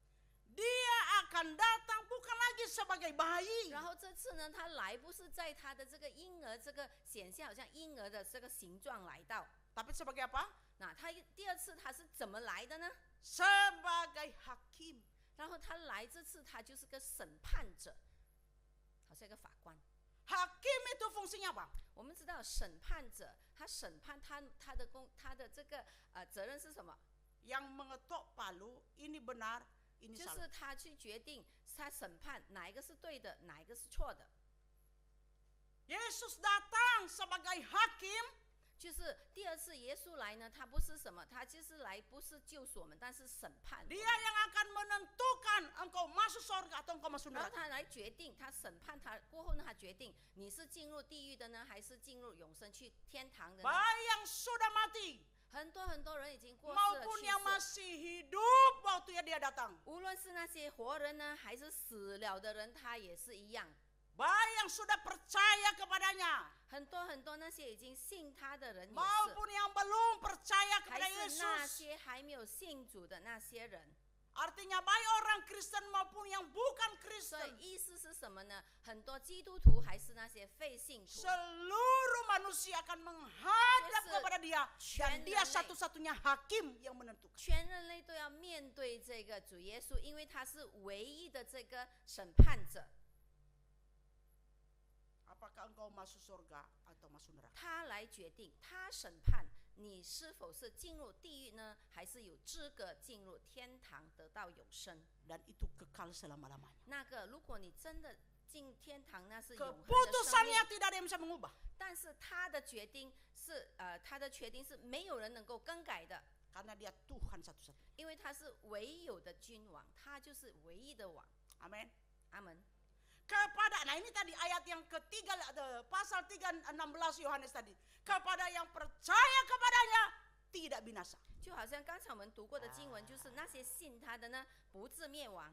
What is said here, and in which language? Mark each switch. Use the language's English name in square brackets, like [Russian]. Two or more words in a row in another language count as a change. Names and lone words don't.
[Indonesian] Dia akan datang bukan lagi sebagai bayi. [Chinese] 然后这次呢，他来不是在他的这个婴儿这个显现，好像婴儿的这个形状来到。 [Indonesian] Tapi sebagai apa? [Chinese] 那他第2次他是怎么来的呢？ [Indonesian] Sebagai hakim. [Chinese] 然后他来这次他就是个审判者，好像一个法官。 [Indonesian] Hakim itu fungsinya apa? [Chinese] 我们知道审判者，他审判他的这个责任是什么？ [Indonesian] Yang mengetok palu, ini benar, ini [Chinese] 就 [Indonesian] salah. [Chinese] 是他去决定，他审判哪一个是对的，哪一个是错的。 [Indonesian] Yesus datang sebagai hakim, [Chinese] 就是第二次耶稣来呢，他不是什么，他就是来不是救赎我们，但是审判我们。 [Indonesian] Dia yang akan menentukan engkau masuk surga atau engkau masuk [Chinese] 然后 [Indonesian] neraka. [Chinese] 他来决定，他审判他过后呢，他决定你是进入地狱的呢，还是进入永生去天堂的呢？ [Indonesian] Baik yang sudah mati [Chinese] 很多人已经过世了， [Indonesian] maupun [Chinese] 去 [Indonesian] yang [Chinese] 世。 [Indonesian] masih hidup waktu dia datang. [Chinese] 无论是那些活人呢，还是死了的人，他也是一样。 [Indonesian] Baik yang sudah percaya kepadanya [Chinese] 很多那些已经信他的人也是， [Indonesian] maupun yang belum percaya [Chinese] 还 [Indonesian] kepada [Chinese] 是那 [Indonesian] Yesus. [Chinese] 些还没有信主的那些人。 [Indonesian] Artinya baik orang Kristen maupun yang bukan [Chinese] 所以 [Indonesian] Kristen. [Chinese] 意思是什么呢？很多基督徒还是那些非信徒， [Indonesian] Seluruh manusia akan menghadap Yes, kepada dia. Dan dia [Chinese] 全人类。 [Indonesian] satu-satunya hakim yang menentukan. [Chinese] 全人类都要面对这个主耶稣，因为他是唯一的这个审判者。 [Indonesian] Apakah engkau masuk surga atau masuk neraka? [Chinese] 他来决定，他审判你是否是进入地狱呢，还是有资格进入天堂得到永生。 [Indonesian] Dan itu kekal selama-lamanya. [Chinese] 那个，如果你真的进天堂，那是永恒的生 [Indonesian] Keputusannya [Chinese] 命。 [Indonesian] tidak ada yang bisa mengubah. [Chinese] 但是他的决定是没有人能够更改的， [Indonesian] Karena dia Tuhan satu-satunya. [Chinese] 因为他是唯有的君王，他就是唯一的王。 [Indonesian] Amin. [Chinese] 阿门。 [Indonesian] Nah ini tadi ayat yang ketiga, pasal 3:16 Yohanes tadi. Kepada yang percaya kepadanya tidak binasa. [Chinese] 就好像刚才我们读过的经文，就是那些信他的呢，不至灭亡。